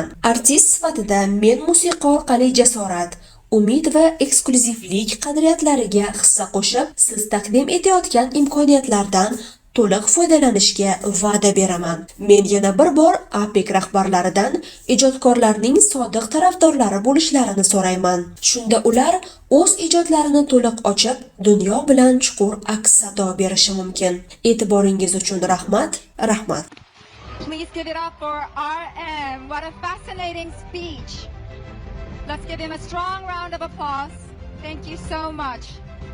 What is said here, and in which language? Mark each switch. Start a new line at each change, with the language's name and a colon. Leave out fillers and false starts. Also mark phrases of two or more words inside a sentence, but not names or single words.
Uzbek: Artist sifatida men musiqa orqali jasorat, umid va ekskluzivlik qadriyatlariga hissa qo'shib, siz taqdim etayotgan imkoniyatlardan to'liq foydalanishga va'da beraman. Men yana bir bor APEC rahbarlaridan ijodkorlarning sodiq tarafdorlari bo'lishlarini so'rayman. Shunda ular o'z ijodlarini to'liq ochib, dunyo bilan chuqur aks-sado berishi mumkin. E'tiboringiz uchun rahmat.
English: Please give it up for RM. What a fascinating speech. Let's give him a strong round of applause. Thank you so much.